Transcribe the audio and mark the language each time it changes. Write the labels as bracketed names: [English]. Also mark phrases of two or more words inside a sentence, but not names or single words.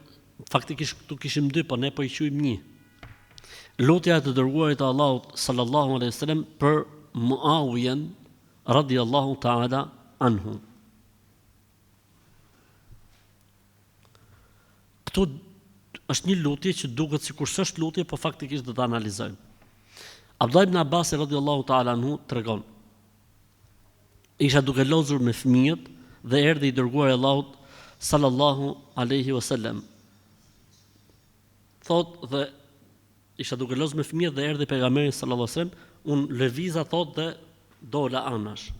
[Albanian] Faktikisht këtu kishim dy, po ne po i quajmë një. Lutja e të dërguarit të Allahut [Arabic] صلى الله عليه وسلم [Albanian] për Muawiyan [Arabic] رضي الله تعالى عنه. [Albanian] Këtu është një lutje që duket sikur s'është lutje, po faktikisht do ta analizojmë. Abdullah ibn Abbas [Arabic] رضي الله تعالى عنه [Albanian] tregon: isha duke lozur me fëmijët dhe erdhi i dërguari i Allahut [Arabic] صلى الله عليه وسلم. [Albanian] Thot dhe isha duke lozur me fëmijët dhe erdhi pejgamberi [Arabic] صلى الله عليه وسلم, [Albanian] unë lëviza thot dhe dola anash.